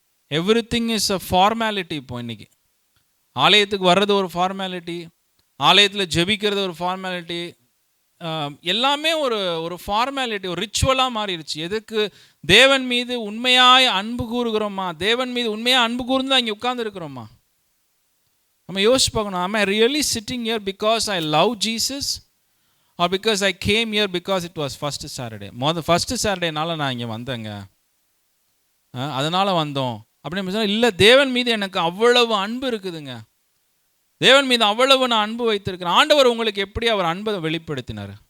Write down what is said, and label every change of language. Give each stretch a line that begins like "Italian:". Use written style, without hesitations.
English: Everything is a formality.
Tamil: இப்போ இன்னைக்கு ஆலயத்துக்கு வர்றது ஒரு ஃபார்மாலிட்டி, ஆலயத்தில் ஜெபிக்கிறது ஒரு ஃபார்மாலிட்டி, எல்லாமே ஒரு ஒரு ஃபார்மாலிட்டி, ஒரு ரிச்சுவலாக மாறிடுச்சு. எதுக்கு? தேவன் மீது உண்மையாய் அன்பு கூறுகிறோமா? தேவன் மீது உண்மையாக அன்பு கூர்ந்து தான் இங்கே உட்கார்ந்துருக்கிறோமா? நம்ம யோசிச்சு பார்க்கணும்.
English: am I really sitting here because I love Jesus or because I came here because it was first Saturday?
Tamil: First சாட்டர்டேனால நான் இங்கே வந்தேங்க, அதனால் வந்தோம் அப்படின்னு சொன்னால் இல்லை. தேவன் மீது எனக்கு அவ்வளவு அன்பு இருக்குதுங்க. தேவன் மீது அவ்வளவு நான் அன்பு வைத்திருக்கிறேன். ஆண்டவர் உங்களுக்கு எப்படி அவர் அன்பை வெளிப்படுத்தினார்?